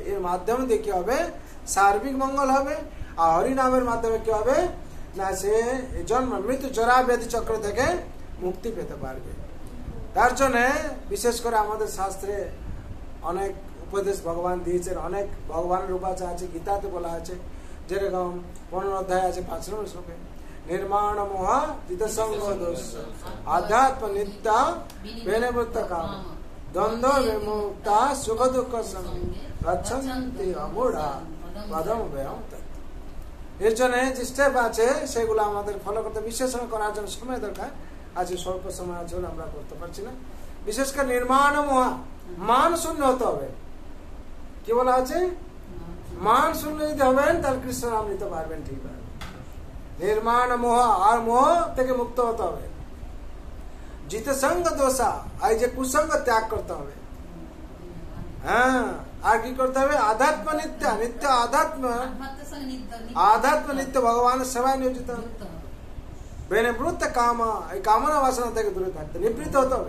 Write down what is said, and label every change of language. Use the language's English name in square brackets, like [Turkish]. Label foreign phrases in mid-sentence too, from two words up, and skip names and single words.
[Bangla] এর মাধ্যমে দিয়ে কি হবে সার্বিক মঙ্গল হবে। আর হরি নামের মাধ্যমে কি হবে না সে জন্ম মৃত্যু জরা ব্যাধি চক্র থেকে মুক্তি পেতে পারবে। তার জন্য বিশেষ করে আমাদের শাস্ত্রে অনেক উপদেশ ভগবান দিয়েছেন। অনেক ভগবানের উপাচার আছে, গীতাতে বলা আছে। যেরকম 15 অধ্যায় আছে 5 নম্বর শ্লোকে [Sanskrit] निर्माण मोह जित संग दोष आध्यात्म नित्य बेनवृत्त काम द्वंद्व विमुक्ता सुख दुख संग गच्छन्ति अमूढ़ा पदम व्ययम तत्। [Bangla] এর জন্য যে স্টেপ আছে সেগুলো আমাদের ফলো করতে বিশ্লেষণ করার জন্য সময় দরকার। আজ স্বল্প সময় আছে আমরা করতে পারছি না। বিশেষ করে [Sanskrit] নির্মাণ মোহ [Bangla] মান শূন্য হতে হবে। কি বলা আছে মান শূন্য যদি হবেন তাহলে কৃষ্ণ নাম নিতে পারবেন ঠিকভাবে। নির্মাণ মোহ আর মোহ থেকে মুক্ত হতে হবে। [Sanskrit] জিত সঙ্গ দোষা [Bangla] এই যে কুসঙ্গ ত্যাগ করতে হবে। হ্যাঁ আর কি করতে হবে [Sanskrit] আধ্যাত্ম নিত্য আধ্যাত্ম নিত্য [Bangla] ভগবানের সেবায় নিয়োজিত হবে। [Sanskrit] বেনিবৃত্ত কাম [Bangla] এই কামনা বাসনা থেকে দূরে থাকতে নিবৃত্ত হতে হবে।